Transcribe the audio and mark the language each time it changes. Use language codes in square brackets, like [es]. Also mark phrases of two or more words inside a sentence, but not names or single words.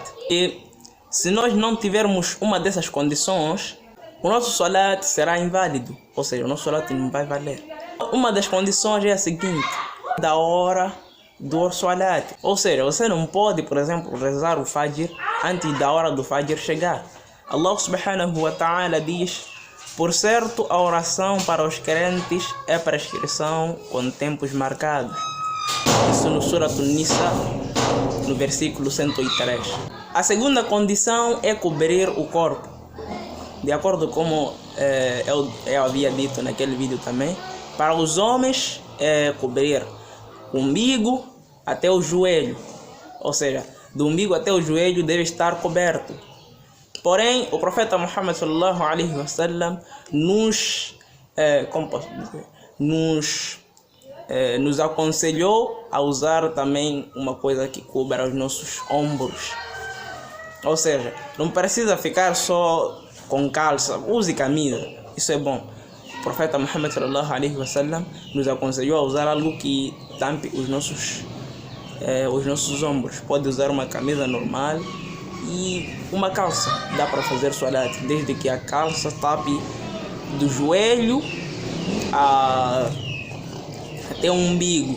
[pt] E se nós não tivermos uma dessas condições, o nosso salat será inválido, ou seja, o nosso salat não vai valer. Uma das condições é a seguinte: da hora do salat, ou seja, você não pode, por exemplo, rezar o fajr antes da hora do fajr chegar. [ar] الله سبحانه وتعالى [pt] diz: por certo, a oração para os crentes é prescrição com tempos marcados. Isso no Surah An-Nisa, no versículo 103. A segunda condição é cobrir o corpo. De acordo com como eu havia dito naquele vídeo também, para os homens é cobrir o umbigo até o joelho. Ou seja, do umbigo até o joelho deve estar coberto. Porém, o profeta Muhammad [ar] صلى الله عليه وسلم [pt] nos aconselhou a usar também uma coisa que cubra os nossos ombros. Ou seja, não precisa ficar só com calça, use camisa, isso é bom. O profeta Muhammad [ar] صلى الله عليه وسلم [pt] nos aconselhou a usar algo que tampe os nossos ombros. Pode usar uma camisa normal e uma calça, dá para fazer salat, desde que a calça tape do joelho até o umbigo.